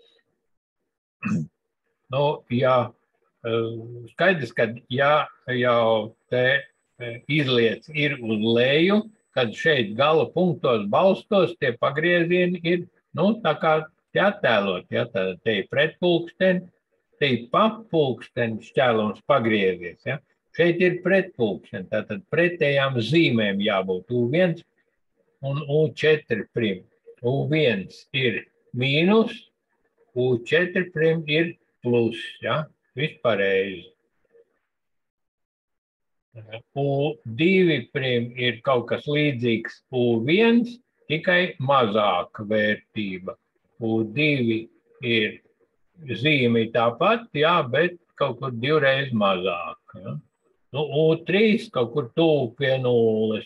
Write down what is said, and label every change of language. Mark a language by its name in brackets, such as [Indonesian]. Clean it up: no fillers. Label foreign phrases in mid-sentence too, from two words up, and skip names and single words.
[Latvian] Nu, ja skaidrs, ka ja jau te izliec ir uz leju, kad šeit gala punktos balstos tie pagriezieni ir, nu, tā kā te attēlot, ja, te ir pretpulksteni, te ir papulksteni šķēlums pagriezies, ja. Šeit ir pretpulksteni, tātad pretējām zīmēm jābūt U1 un U4 prim. U1 ir mīnus, U4 prim ir plus, ja, vispārēji. U2 prim ir kaut kas līdzīgs U1, tikai mazāka vērtība. U2 ir zīme tāpat, jā, bet kaut kur divreiz mazāk. Ja. Nu, U3 kaut kur tuvu pie nulles.